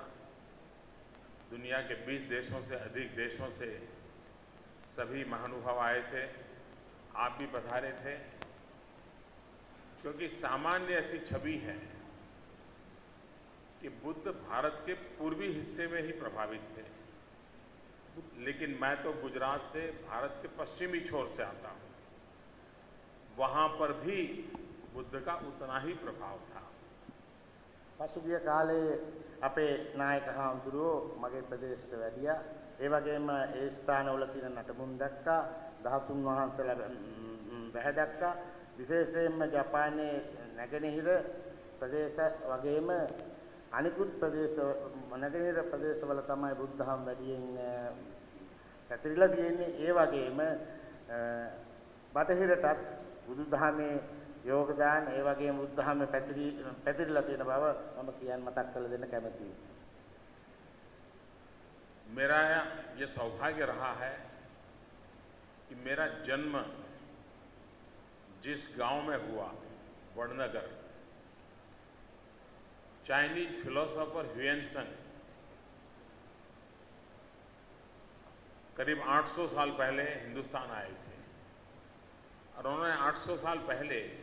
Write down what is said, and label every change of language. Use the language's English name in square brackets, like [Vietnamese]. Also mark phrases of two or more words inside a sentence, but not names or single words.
[Hindi] दुनिया के 20 देशों से अधिक देशों से सभी महानुभाव आए थे, आप भी पधारे थे, क्योंकि सामान्य ऐसी छवि है कि बुद्ध भारत के पूर्वी हिस्से में ही प्रभावित थे, लेकिन मैं तो गुजरात से भारत के पश्चिमी छोर से आता हूँ, वहाँ पर भी बुद्ध का उतना ही प्रभाव था। [Sinhala] පසුගිය කාලේ අපේ නායක හාමුදුරුවෝ මගේ ප්‍රදේශයට වැඩියා. ඒ වගේම ඒ ස්ථානවල තියෙන නටබුන් දැක්කා, ධාතුන් වහන්සේලා බැහැ දැක්කා. විශේෂයෙන්ම ජපානයේ නැගෙනහිර ප්‍රදේශ වගේම අනිකුත් ප්‍රදේශ නැගෙනහිර ප්‍රදේශවල තමයි බුද්ධහම වැඩියෙන් පැතිරිලා තියෙන්නේ. ඒ වගේම බටහිරටත් බුදුදහමේ योगदान ඒ වගේම බුද්ධහම පැතිරිලා තියෙන බව මම කියන්න මතක් කරලා දෙන්න කැමතියි. [Hindi] मेरा ये सौभाग्य रहा है कि मेरा जन्म जिस गांव में हुआ, वडनगर, [English] Chinese philosopher [Hindi] ह्यूएन-त्संग करीब 800 साल पहले हिंदुस्तान आए थे और उन्होंने 800 साल पहले